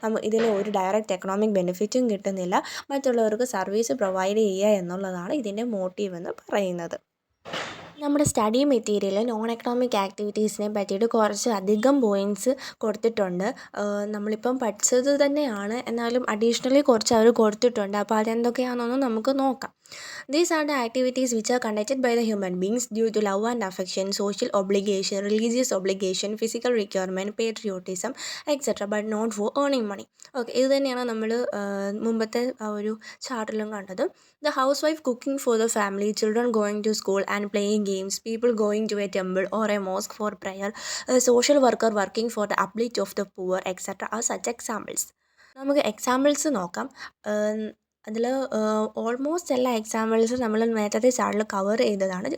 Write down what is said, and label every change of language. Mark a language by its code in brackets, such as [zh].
[ml] ഇതിന് ഒരു direct economic ബെനിഫിറ്റും കിട്ടുന്നില്ല. മറ്റുള്ളവർക്ക് സർവീസ് പ്രൊവൈഡ് ചെയ്യുക എന്നുള്ളതാണ് ഇതിൻ്റെ മോട്ടീവ് എന്ന് പറയുന്നത്. നമ്മുടെ സ്റ്റഡി മെറ്റീരിയൽ നോൺ എക്കണോമിക് ആക്ടിവിറ്റീസിനെ പറ്റിയിട്ട് കുറച്ച് അധികം പോയിൻറ്റ്സ് കൊടുത്തിട്ടുണ്ട്. നമ്മളിപ്പം പഠിച്ചത് തന്നെയാണ്, എന്നാലും അഡീഷണലി കുറച്ച് അവർ കൊടുത്തിട്ടുണ്ട്. അപ്പോൾ അതെന്തൊക്കെയാണെന്നൊന്ന് നമുക്ക് നോക്കാം. [en] These are the activities which are conducted by the human beings due to love and affection, social obligation, religious obligation, physical requirement, patriotism, etc. but not for earning money. [ml] Okay, ഇത് തന്നെയാണ് നമ്മൾ മുമ്പത്തെ ആ ഒരു ചാർട്ടിലും കണ്ടത്. [en] The housewife cooking for the family, children going to school and playing games, people going to a temple or a mosque for prayer, a social worker working for the uplift of the poor, etc. are such examples. [ml] നമുക്ക് examples നോക്കാം. അതിൽ almost എല്ലാ എക്സാമ്പിൾസും നമ്മൾ നേരത്തെ ചാർട്ടിൽ cover ചെയ്തതാണ്.